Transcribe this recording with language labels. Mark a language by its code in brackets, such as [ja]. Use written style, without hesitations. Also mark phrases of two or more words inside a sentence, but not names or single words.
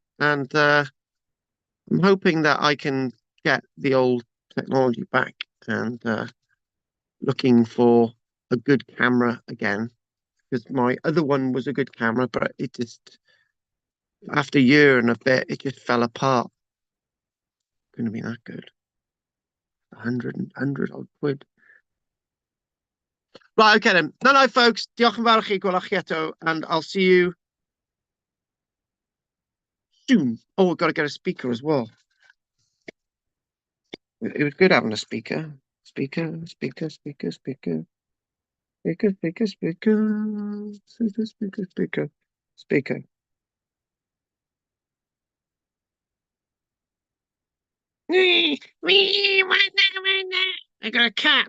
[en] And I'm hoping that I can get the old technology back and looking for a good camera again, because my other one was a good camera, but it just, after a year and a bit, it just fell apart. Couldn't be that good. 100 odd quid. Right, okay then. No, folks. [cy] Diolch yn fawr i chi, gwelwch chi eto, [en] and I'll see you soon. Oh, we've got to get a speaker as well. It was good having a speaker. Speaker. I got a cat.